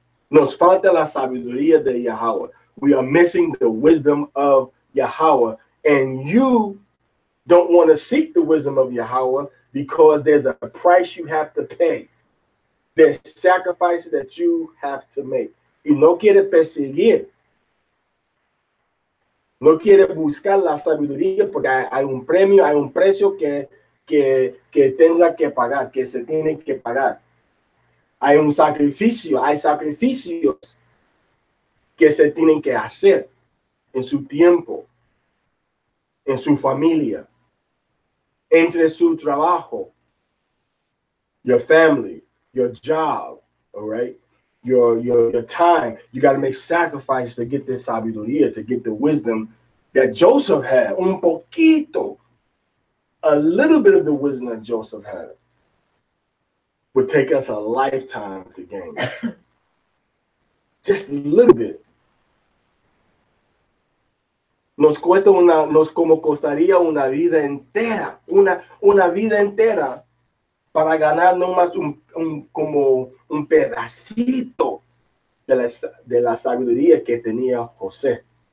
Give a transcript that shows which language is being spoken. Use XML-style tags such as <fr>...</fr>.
<es>Nos falta la sabiduría de Yahweh.</es> <en>We are missing the wisdom of Yahweh. And you don't want to seek the wisdom of Yahweh because there's a price you have to pay. There's sacrifices that you have to make.</en> <es>Y no quiere perseguir. No quiere buscar la sabiduría porque hay un premio, hay un precio que tenga que pagar, que se tiene que pagar. Hay un sacrificio, hay sacrificios que se tienen que hacer en su tiempo, en su familia, entre su trabajo,</es> <en>your family, your job, all right? Your time. You got to make sacrifice to get this sabiduría, to get the wisdom that Joseph had.</en> <es>Un poquito.</es> <en>A little bit of the wisdom that Joseph had would take us a lifetime to gain. Just a little bit.</en> <es>Nos como costaría una vida entera, una vida entera para ganar nomás como un pedacito de la sabiduría que tenía José.</es>